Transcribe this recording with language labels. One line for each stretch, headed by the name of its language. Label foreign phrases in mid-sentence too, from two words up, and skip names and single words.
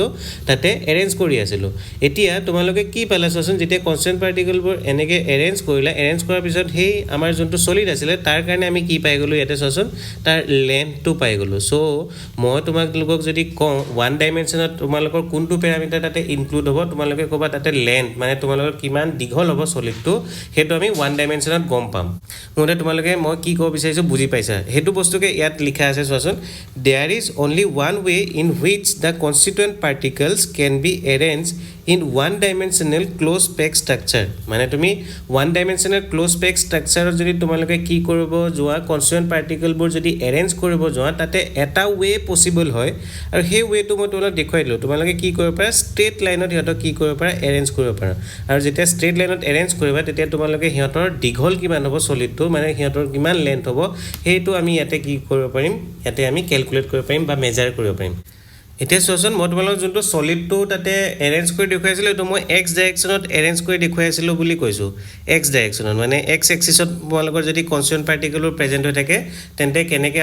Assamese: তাতে এৰেঞ্জ কৰি আছিলো এতিয়া তোমালোকে কি পালাছচোন যেতিয়া
English: constituent particlesবোৰ
Assamese: এনেকে এৰেঞ্জ কৰিলা এৰেঞ্জ কৰাৰ পিছত হেই আমাৰ যোনটো সলিড আছিল তাৰ কাৰণে আমি কি পাই গলো ইয়াতে চচোন তাৰ লেন্থটো পাই গলো সো মই তোমালোকক যদি কওঁ
English: one dimensionত
Assamese: তোমালোকৰ কোনটো প্যাৰামিটাৰ তাতে ইনক্লুড হ'ব তোমালোকে ক'বা তাতে লেন্থ মানে তোমালোকৰ কিমান দীঘল হ'ব সলিডটো হেতু আমি
English: one dimensionত
Assamese: গম পাম মোৰে তোমালোকে মই কি ক'ব বিচাৰিছো বুজি পাইছা হেতু বস্তুকে ইয়াত লিখা আছে চোৱাচোন
English: there is only one way in which the constituent particles can be arranged in one dimensional closed packed structure
Assamese: মানে তুমি
English: one dimensional closed packed structure
Assamese: যদি তোমালোকে কি কৰিব যোৱা
English: constituent particle
Assamese: বোৰ যদি arrange কৰিব যোৱা তাতে এটা way possible হয় আৰু সেই ওয়েটো মই তোমালোকক দেখুৱাই দিলো তোমালোকে কি কৰিব পাৰা
English: straight lineত
Assamese: হিয়ত কি কৰিব পাৰা এৰেঞ্জ কৰিব পাৰা আৰু যেতিয়া
English: straight lineত
Assamese: এৰেঞ্জ কৰিবা তেতিয়া তোমালোকে হিয়তৰ দীঘল কিমান হ'ব সলিডটো মানে হিয়তৰ কিমান লেন্থ হ'ব হেতু আমি ইয়াতে কি কৰিব পাৰিম ইয়াতে আমি ক্যালকুলেট কৰিব পাৰিম বা মেজার কৰিব পাৰিম এতিয়া সোচন মই তোমালোকক যোনটো সলিডটো তাতে এৰেঞ্জ কৰি দেখুৱাইছিলো তো মই
English: x directionত
Assamese: এৰেঞ্জ কৰি দেখুৱাইছিলো বুলি কৈছো
English: x directionত
Assamese: মানে
English: x axisত
Assamese: তোমালোকৰ যদি
English: constituent particlesবোৰ
Assamese: প্ৰেজেন্ট হৈ থাকে তেন্তে কেনেকে